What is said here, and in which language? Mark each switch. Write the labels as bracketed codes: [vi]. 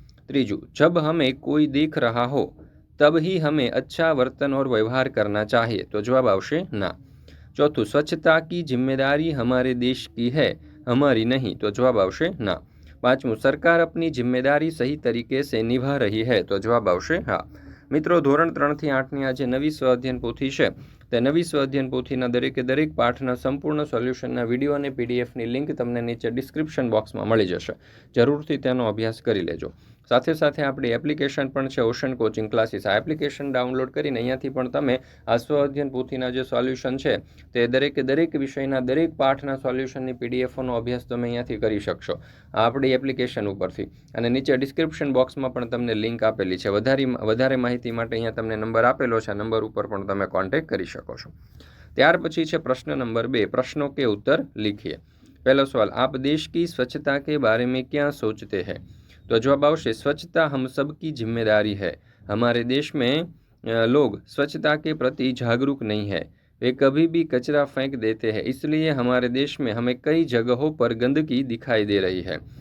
[hi] त्रीजू, जब हमें कोई देख रहा हो तब ही हमें अच्छा वर्तन और व्यवहार करना चाहिए, तो जवाब आवश्य ना। चौथुं, स्वच्छता की जिम्मेदारी हमारे देश की है, हमारी नहीं, तो जवाब आवश्य ना। पांचमું, सरकार अपनी जिम्मेदारी सही तरीके से निभा रही है, तो जवाब आवश्य हाँ। [gu] मित्रों, धोरण 3 થી 8ની આ જે નવી સ્વ અધ્યયન પોથી છે તે નવી સ્વ અધ્યયન પોથીના દરેક પાઠના સંપૂર્ણ સોલ્યુશનના વિડીયો અને પીડીએફની લિંક તમને નીચે ડિસ્ક્રિપ્શન બોક્સમાં મળી જશે। જરૂરથી તેનો અભ્યાસ કરી લેજો। સાથે સાથે આપણી એપ્લિકેશન પણ છે ઓશન કોચિંગ ક્લાસીસ। આ એપ્લિકેશન ડાઉનલોડ કરીને અહીંયાથી પણ તમે આ સ્વ અધ્યયન પોથીના જે સોલ્યુશન છે તે દરેક વિષયના દરેક પાઠના સોલ્યુશનની પીડીએફનો અભ્યાસ તમે અહીંયાથી કરી શકશો આપણી એપ્લિકેશન ઉપરથી। અને નીચે ડિસ્ક્રિપ્શન બોક્સમાં પણ તમને લિંક આપેલી છે। વધારે માહિતી માટે અહીંયા તમને નંબર આપેલો છે, નંબર ઉપર પણ તમે કોન્ટેક્ટ કરી શકો છો। ત્યાર પછી છે પ્રશ્ન નંબર 2, [hi] प्रश्नों के उत्तर लिखिए। पहला सवाल, आप देश की स्वच्छता के बारे में क्या सोचते हैं? तो जवाब आवश्य स्वच्छता हम सबकी जिम्मेदारी है। हमारे देश में लोग स्वच्छता के प्रति जागरूक नहीं है, वे कभी भी कचरा फेंक देते हैं, इसलिए हमारे देश में हमें कई जगहों पर गंदगी दिखाई दे रही है।